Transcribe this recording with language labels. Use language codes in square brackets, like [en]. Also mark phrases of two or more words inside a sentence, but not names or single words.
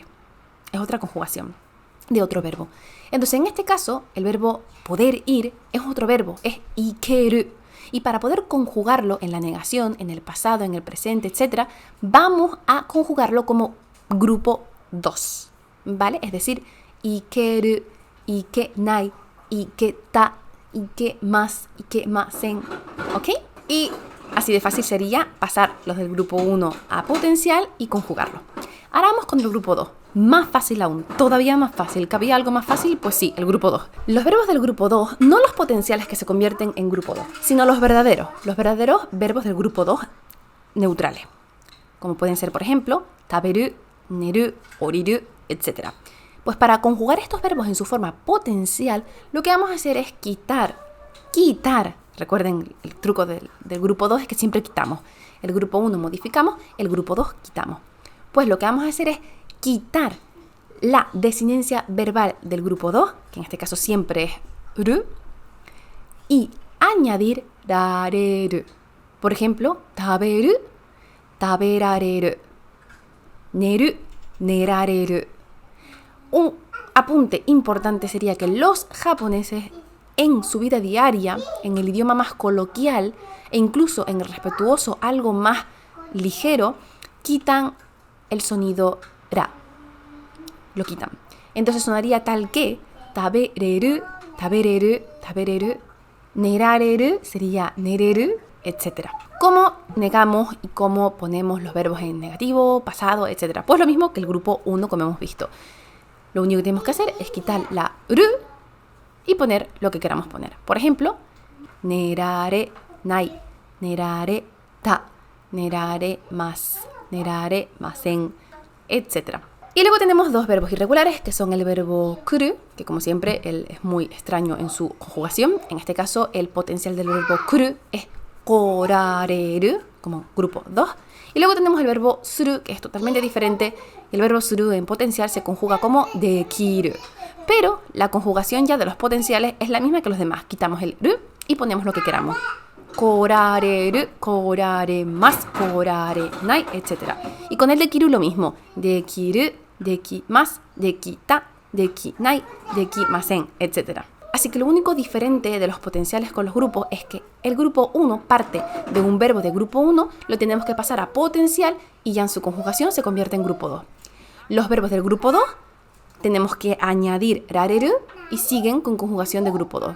[es] Es otra conjugación de otro verbo. Entonces, en este caso, el verbo poder ir es otro verbo, es ikeru. Y para poder conjugarlo en la negación, en el pasado, en el presente, etc., vamos a conjugarlo como grupo 2, ¿vale? Es decir, [ja] いける、いけない、いけた、いけます、いけません, [es] ¿ok? Y así de fácil sería pasar los del grupo 1 a potencial y conjugarlo. Ahora vamos con el grupo 2. Más fácil aún, todavía más fácil. ¿Cabía algo más fácil? Pues sí, el grupo 2. Los verbos del grupo 2, no los potenciales que se convierten en grupo 2, sino los verdaderos verbos del grupo 2 neutrales. Como pueden ser, por ejemplo, [ja] たべる、ねる、おりる, [es] etc. Pues para conjugar estos verbos en su forma potencial, lo que vamos a hacer es quitar. Recuerden, el truco del grupo 2 es que siempre quitamos. El grupo 1 modificamos, el grupo 2 quitamos. Pues lo que vamos a hacer es quitar la desinencia verbal del grupo 2, que en este caso siempre es ru, y añadir rareru. Por ejemplo, [ja] たべる、たべられる、ねる、ねられる. [es] Un apunte importante sería que los japoneses en su vida diaria, en el idioma más coloquial e incluso en el respetuoso, algo más ligero, quitan el sonido ra. Lo quitan. Entonces sonaría tal que [ja] たべれる、たべれる、たべれる, [es] nerareru sería nereru, etc. ¿Cómo negamos y cómo ponemos los verbos en negativo, pasado, etc.? Pues lo mismo que el grupo 1, como hemos visto. Lo único que tenemos que hacer es quitar la ru y poner lo que queramos poner. Por ejemplo, [ja] ねられない、ねられた、ねられます、ねられません, etc. [es] Y luego tenemos dos verbos irregulares, que son el verbo kuru, que como siempre él es muy extraño en su conjugación. En este caso, el potencial del verbo kuru es korareru, como grupo 2. Y luego tenemos el verbo suru, que es totalmente diferente. El verbo suru en potencial se conjuga como dekiru. Pero la conjugación ya de los potenciales es la misma que los demás. Quitamos el ru y ponemos lo que queramos. [ja] こられる、こられます、こられない, [es] etc. Y con el dekiru lo mismo. [ja] できる、できます、できた、できない、できません, [es] etc. Así que lo único diferente de los potenciales con los grupos es que el grupo 1 parte de un verbo de grupo 1, lo tenemos que pasar a potencial y ya en su conjugación se convierte en grupo 2. Los verbos del grupo 2 tenemos que añadir rareru y siguen con conjugación de grupo 2.